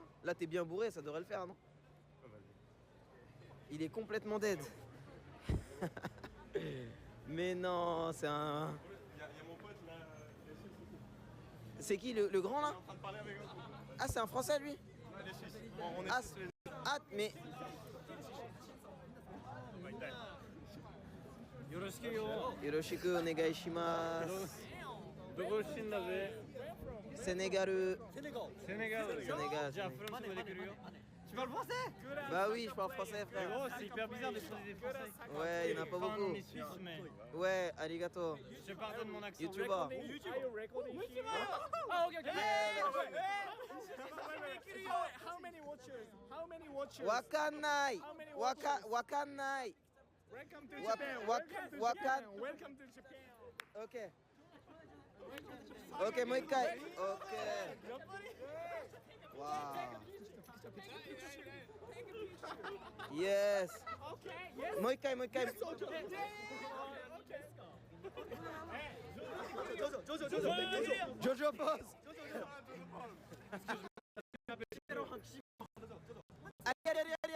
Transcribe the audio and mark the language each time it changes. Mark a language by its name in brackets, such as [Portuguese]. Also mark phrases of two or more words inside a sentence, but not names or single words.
[French] Là, t'es bien bourré, ça devrait le faire, non? Il est complètement dead. Mais non, c'est un... Il y a mon pote là. C'est qui le grand là? Il est en train de parler avec eux. Ah, c'est un français lui? Non, il est suisse. On est suisse. Mais... [Japanese] よろしくお願いします. [French] Sénégal. Tu parles français? Bah oui, je parle français, frère. Gros, c'est hyper bizarre de choisir des français. Ouais, il y en a pas beaucoup. On est suisse, mais... Ouais, arigato. Je te pardonne mon accent. YouTuber. Ah, ok. [English] How many watchers? [Japanese] わかない。わかない. [English] Welcome to Japan. Welcome to Japan. Ok. Ok, moikai. Ok. Wow. Yes. [French] Moikai. Jojo pose. Allez.